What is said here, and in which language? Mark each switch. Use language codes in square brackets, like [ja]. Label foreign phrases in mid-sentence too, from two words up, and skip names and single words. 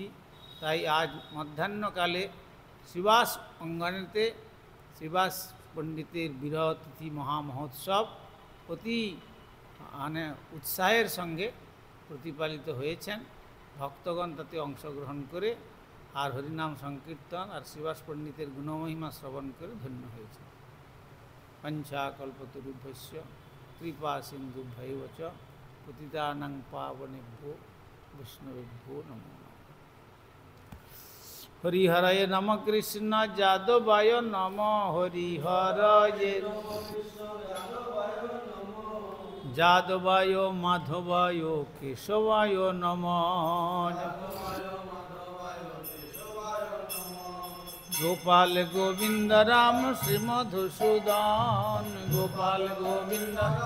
[bn] তাই আজ মধ্যাহ্নকালে শ্রীবাস অঙ্গনেতে শ্রীবাস পণ্ডিতের বিরহ তিথি মহামহোৎসব অতি উৎসাহের সঙ্গে প্রতিপালিত হয়েছেন। ভক্তগণ তাতে অংশগ্রহণ করে আর হরিনাম সংকীর্তন আর শ্রীবাস পণ্ডিতের গুণমহিমা শ্রবণ করে ধন্য হয়েছে। [sa] পঞ্চাকল্পতরুভ্যস্য কৃপা সিন্ধুভ্যৈব চ পতিতানাং পাবনেভ্যো বৈষ্ণবেভ্যো নমো নমঃ। হরিহরয়ে নম কৃষ্ণ যাদবায় নম হরিহরয়ে যাদবায় মাধবায় কেশবায় নম গোপাল গোবিন্দ রাম শ্রী মধুসূদন গোপাল গোবিন্দ